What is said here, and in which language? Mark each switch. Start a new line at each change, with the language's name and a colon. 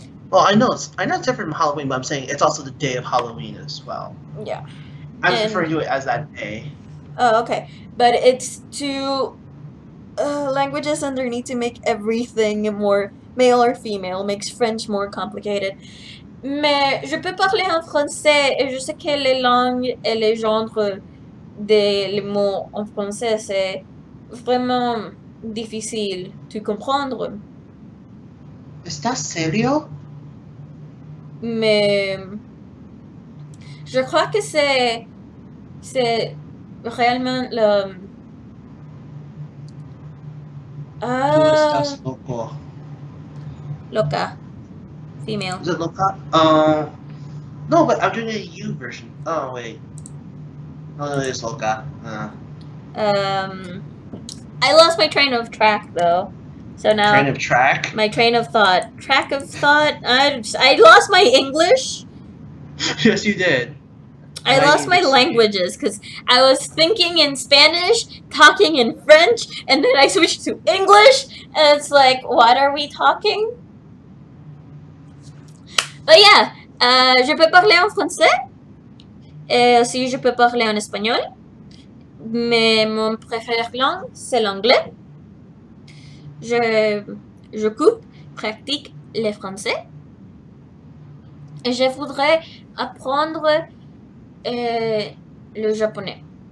English: Well, I know it's different from Halloween, but I'm saying it's also the day of Halloween as well. Yeah. I'm referring to it as that day. Oh, okay. But it's two languages underneath to make everything more male or female, makes French more complicated.
French: Mais je peux parler en français et je sais que les langues et les genres des mots en français, c'est vraiment difficile de comprendre.
Spanish: ¿Estás serio?
French: Mais je crois que c'est réellement le...
Spanish: Tú estás loco. Loca. Female.
English: Is it loca? No, but I'm doing a U version. Oh, wait. Oh, no, it is loca. I lost my train of track, though. So now... Train of track? My train of thought. Track of thought? I lost my English. Yes, you did. I lost my languages because I was thinking in Spanish, talking in French, and then I switched to English, and it's like, what are we talking? But yeah,
French: je peux parler en français, et aussi je peux parler en espagnol, mais mon préféré langue, c'est l'anglais. Je coupe, pratique le français, et je voudrais apprendre le japonais.